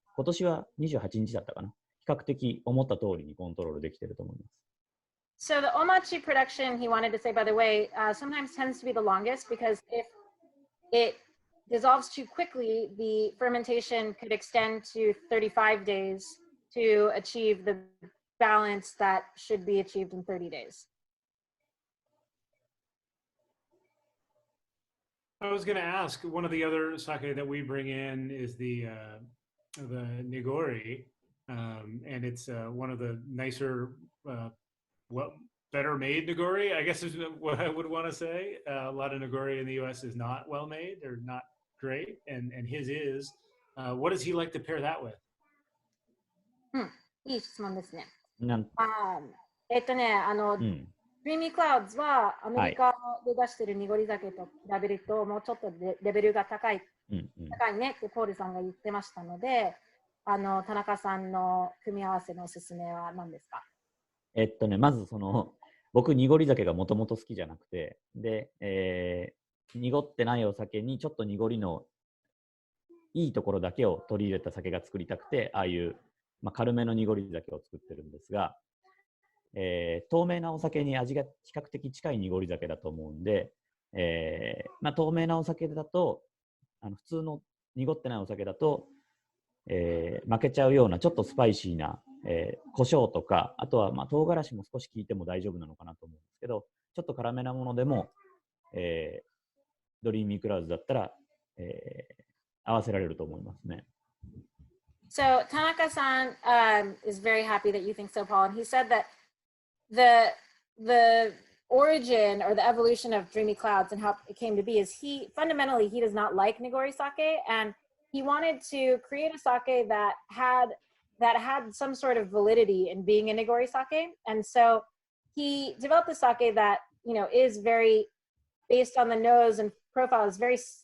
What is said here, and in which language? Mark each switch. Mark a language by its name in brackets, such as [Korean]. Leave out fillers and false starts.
[Japanese] 今年は28日だったかな。比較的思った通りにコントロールできていると思います。 [English] So the omachi production, he wanted to say, by the way, sometimes tends to be the longest because if it dissolves too quickly, the fermentation could extend to 35 days to achieve the balance that should be achieved in 30 days. I was going to ask, one of the other sake that we bring in is the nigori, and it's one of the nicer, better made nigori, I guess is what I would want to say. A lot of nigori in the US is not well made. They're not great, and his is. What does he like to pair that with? [Japanese] いい質問ですね。クリーミークラウドはアメリカで出している濁り酒と比べるともうちょっとレベルが高いねってポールさんが言ってましたので、田中さんの組み合わせのおすすめは何ですか？まず僕濁り酒がもともと好きじゃなくて、で、濁ってないお酒にちょっと濁りのいいところだけを取り入れた酒が作りたくて、ああいう、軽めの濁り酒を作ってるんですが、透明なお酒に味が比較的近い濁り酒だと思うんで、透明なお酒だと普通の濁ってないお酒だと、負けちゃうようなちょっとスパイシーな、胡椒とか、あとは唐辛子も少し効いても大丈夫なのかなと思うんですけど、ちょっと辛めなものでも、ドリーミークラウズだったら、合わせられると思いますね。 [English] So Tanaka-san is very happy that you think so, Paul, and he said that the origin or the evolution of Dreamy Clouds and how it came to be is he does not like Nigori sake, and he wanted to create a sake that had some sort of validity in being a Nigori sake, and so he developed a sake that is very based on the nose and profile is very